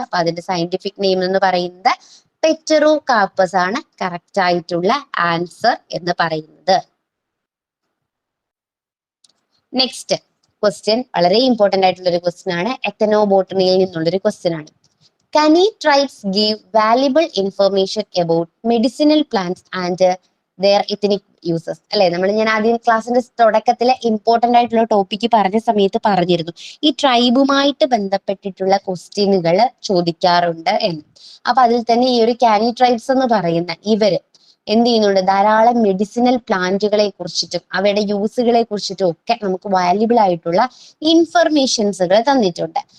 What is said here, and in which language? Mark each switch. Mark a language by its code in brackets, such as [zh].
[ml] അപ്പൊ അതിന്റെ scientific name എന്ന് പറയുന്നത് പെറ്ററോകാർപ്പസ് ആണ് കറക്റ്റ് ആയിട്ടുള്ള ആൻസർ എന്ന് പറയുന്നത്. നെക്സ്റ്റ് ക്വസ്റ്റ്യൻ വളരെ ഇമ്പോർട്ടന്റ് ആയിട്ടുള്ള ഒരു ക്വസ്റ്റ്യൻ ആണ്. എത്തനോബോട്ടണിയിൽ നിന്നുള്ളൊരു ക്വസ്റ്റ്യൻ ആണ്. [en] Can tribes give valuable information about medicinal plants and their ethnic uses? [ml] അല്ലെ, ഞാൻ ആദ്യം ക്ലാസ്സിന്റെ തുടക്കത്തിലെ ഇമ്പോർട്ടന്റ് ആയിട്ടുള്ള ടോപ്പിക്ക് പറഞ്ഞ സമയത്ത് പറഞ്ഞിരുന്നു ഈ ട്രൈബുമായിട്ട് ബന്ധപ്പെട്ടിട്ടുള്ള ക്വസ്റ്റ്യനുകൾ ചോദിക്കാറുണ്ട് എന്ന്. അപ്പൊ അതിൽ തന്നെ ഈ ഒരു കാനി ട്രൈബ്സ് എന്ന് പറയുന്ന ഇവര് എന്ത് ചെയ്യുന്നുണ്ട്? ധാരാളം മെഡിസിനൽ പ്ലാന്റുകളെ കുറിച്ചിട്ടും അവയുടെ യൂസുകളെ കുറിച്ചിട്ടും ഒക്കെ നമുക്ക് വാല്യുബിൾ ആയിട്ടുള്ള ഇൻഫർമേഷൻസുകൾ തന്നിട്ടുണ്ട്.